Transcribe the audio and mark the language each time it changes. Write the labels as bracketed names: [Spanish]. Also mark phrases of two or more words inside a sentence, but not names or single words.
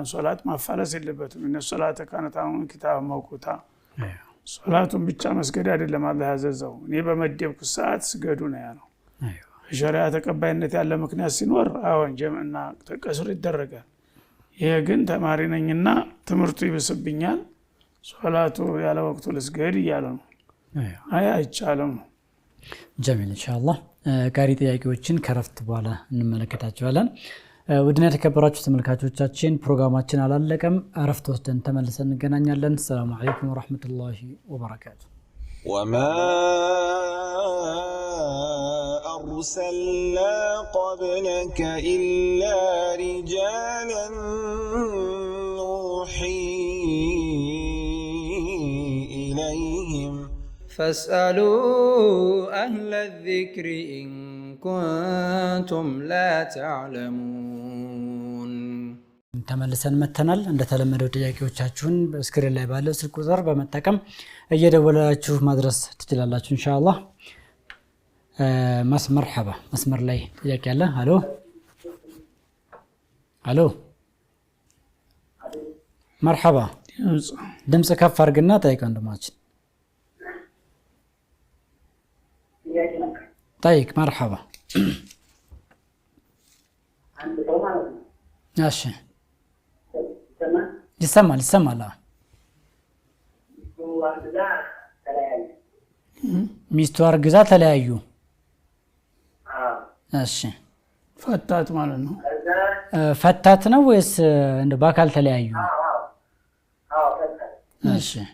[Amharic] ሶላት ማፋለስ የለበትም እነ ሶላተ ካነታውን ኪታብ መውቁታ ሶላቱን ብቻ መስገድ አይደለም አላህ ያዘዘው እኔ በመደብኩ ሰዓት ስገዱ ነው ያለው ሸሪዓ ተቀባይነት ያለ ምክንያት ሲኖር አሁን ጀምዕና ተቀስር ይደረጋል ይሄ ግን ተማሪ ነኝና ትምህርቱ ይብስብኛል ሶላቱ ያለ ወቅቱ ልስገድ እያለ ነው አይቻልም ጀሚል [Arabic] إن شاء الله [Amharic] ጋሪ ጥያቄዎችን ከረፍት በኋላ እንመለከታቸዋለን ውድና የተከበራችሁ ተመልካቾቻችን ፕሮግራማችን አላለቀም አረፍት ወስደን ተመልሰን እንገናኛለን [Arabic] سلام عليكم ورحمة الله وبركاته وما أرسلنا قبلك إلا رجالا نوحي إليهم فاسألوا أهل الذكر إن كنتم لا تعلمون [Amharic] ተመልሰን መተናል እንደተለመደው ጥያቄዎቻችሁን በስክሪን ላይ ባለው ስልክ ቁጥር በመጠቀም እየደወላችሁ ማድረስ ትችላላችሁ [Arabic] إن شاء الله [Amharic] መርሐባ መስመር ላይ ጥያቄ አለ አሎ መርሐባ ድምጽ ከፍ አድርግና ጠይቅ ወንድማችን [Arabic] طيب مرحبا ماشي يسمع لا [Amharic] ሚስቱ አርግዛ ተለያዩ እሺ ፈታት ማለት ነው ፈታት ነው ወይስ እንደ ባካል ተለያዩ እሺ